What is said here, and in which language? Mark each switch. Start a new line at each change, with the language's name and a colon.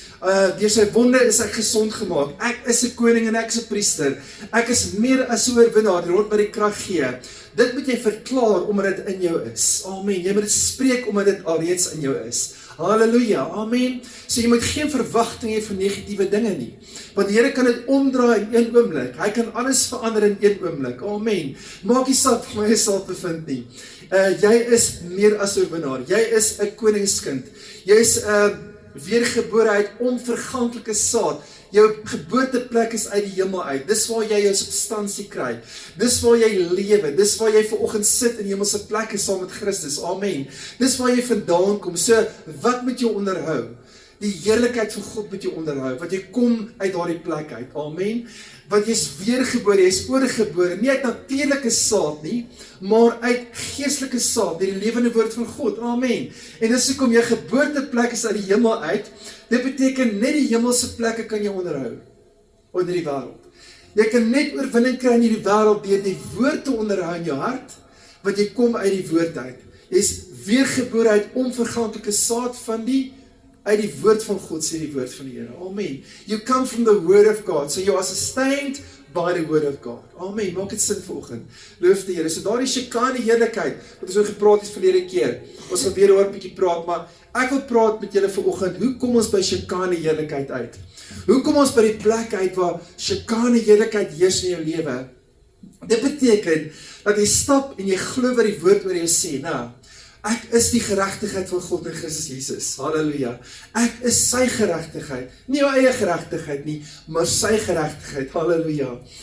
Afrikaans: Deur sy wonde is ek gesond gemaak. Ek is 'n koning en ek is 'n priester. Ek is meer as 'n oorwinnaar, die Lord my die krag gee. Dit moet jy verklaar omdat dit in jou is. Amen. Jy moet dit spreek omdat dit alreeds in jou is. Halleluja. Amen. So jy moet geen verwagting hê van negatiewe dinge nie. Want die Here kan dit omdraai in een oomblik. Hy kan alles verander in een oomblik. Amen. Maak nie saak waar jy sal bevind nie. Jy is meer as 'n oorwinnaar. Jy is 'n koningskind. Jy is weergebore uit onverganklike saad. Jou geboorteplek is uit die hemel uit. Dis waar jy jou substansie kry. Dis waar jy lewe. Dis waar jy vanoggend sit in hemelse plekke saam met Christus. Amen. Dis waar jy vandaan kom. So, wat moet jou onderhou? Die heerlikheid van God moet jou onderhou, want jy kom uit daardie plek uit. Amen. Want jy is weergebore, jy is oorgebore, nie uit natuurlike saad nie, maar uit geestelike saad, deur die lewende woord van God. Amen. En dis hoekom jou geboorteplek is uit die hemel uit. Dit beteken net die hemelse plekke kan jy onderhou onder die wêreld. Jy kan net oorwinning kry in hierdie wêreld deur die woord te onderhou in jou hart, want jy kom uit die woord uit. Jy is weergebore uit onverganklike saad uit die woord van God, sê die woord van die Here. Amen.
English: You come from the word of God, so you are sustained by the word of God.
Afrikaans: Amen. Maak dit sin vanoggend. Loof die Here. So daardie Shekinah heerlikheid wat ons oor gepraat het verlede keer. Ons gaan weer oor 'n bietjie praat, maar ek wil praat met julle vanoggend. Hoe kom ons by Shekinah heerlikheid uit? Hoe kom ons by die plek uit waar Shekinah heerlikheid heers in jou lewe? Dit beteken dat jy stap en jy glo wat die woord oor jou sê. Nou, ek is die geregtigheid van God in Christus Jesus. Halleluja. Ek is sy geregtigheid. Nie jou eie geregtigheid nie, maar sy geregtigheid. Halleluja.